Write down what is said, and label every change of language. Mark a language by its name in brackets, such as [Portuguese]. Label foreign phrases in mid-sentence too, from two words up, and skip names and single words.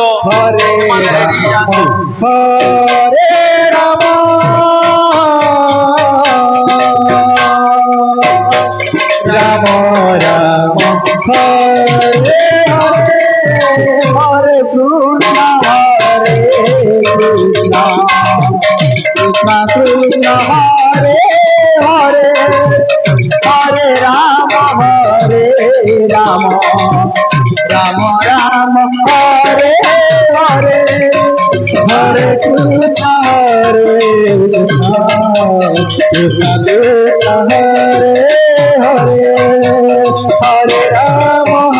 [Sanskrit] ହରେ ରାମ ରାମ ରାମ ହରେ ହରେ ହରେ କୃଷ୍ଣ ହରେ କୃଷ୍ଣ কৃষ্ণ কৃষ্ণ হরে হরে হরে রাম রাম রাম রাম হরে হরে হরে কৃষ্ণ হরে কৃষ্ণ কৃষ্ণ কৃষ্ণ হরে হরে হরে রাম